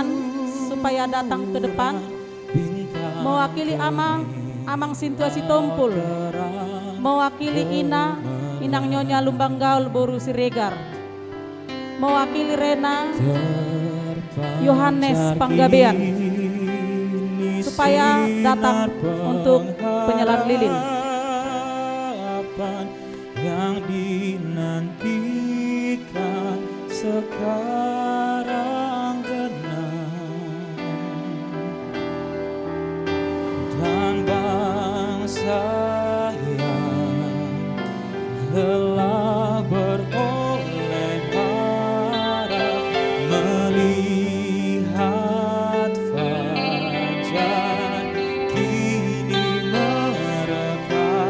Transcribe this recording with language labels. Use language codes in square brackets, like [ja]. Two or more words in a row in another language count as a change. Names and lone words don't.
[id] supaya datang ke depan, mewakili Amang Sintua Sitompul, mewakili Inang Nyonya Lumbanggaul Boru Siregar, mewakili Rena Yohanes Panggabean, supaya datang untuk penyalaan lilin. Yang dinantikan sekarang genap, dan bangsa yang lelah beroleh harap melihat fajar kini merekah.